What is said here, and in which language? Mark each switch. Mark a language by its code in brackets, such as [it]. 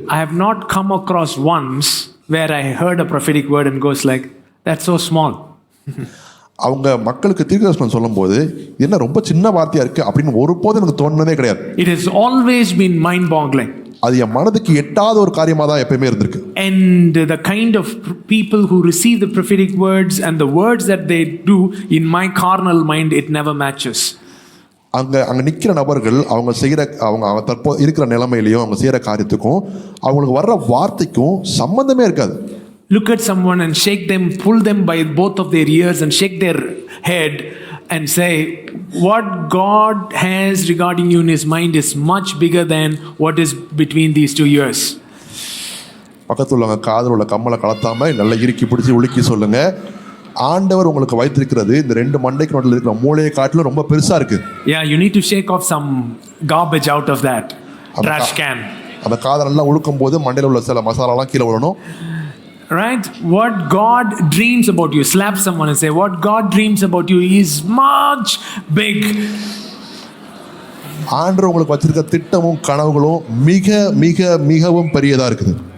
[en] I have not come across once where I heard a prophetic word and goes like, that's so small. [ta] அவங்க மக்களுக்கு தீர்க்கதரிசனம் சொல்லும்போது என்ன ரொம்ப சின்ன வார்த்தையா இருக்கு அப்படின்னு ஒருபோதும் எனக்கு தோணுனதே கிடையாது. [en] It has always been mind boggling. [ta] அது என் மனதுக்கு எட்டாத ஒரு காரியமா தான் எப்பவுமே இருந்திருக்கு. [en] And the kind of people who receive the prophetic words and the words that they do, in my carnal mind it never matches. [ta] அங்க நிக்கிற நபர்கள் அவங்க செய்யற அவங்க தற்போது இருக்கிற நிலைமையிலையும் அவங்க செய்யற காரியத்துக்கும் அவங்களுக்கு வர்ற வார்த்தைக்கும் சம்பந்தமே இருக்காது. [en] Look at someone and shake them, pull them by both of their ears and shake their head and say, what God has regarding you in his mind is much bigger than what is between these two ears. [ta] பக்கத்துல உள்ளவங்க காதுல உள்ள கம்மலை கலத்தாம நல்லா இறுக்கி பிடிச்சி உலுக்கி சொல்லுங்க, ஆண்டவர் உங்களுக்கு வைத்திருக்கிறது இந்த ரெண்டு மண்டைக்கு நடுவுல இருக்கிற மூளையை காட்டிலும் ரொம்ப பெருசா இருக்கு. [en] Yeah, you need to shake off some garbage out of that trash can. [ta] அந்த காதை நல்லா உழுக்கும் போது மண்டையில உள்ள சில மசாலாலாம் கீழே விழணும். [en] Right? What God dreams about you. Slap someone and say, what God dreams about you is much big. [ta] ஆண்டவர் உங்களுக்கு வச்சிருக்க திட்டமும் கனவுகளும் மிக மிக மிகவும் பெரியதா இருக்குது.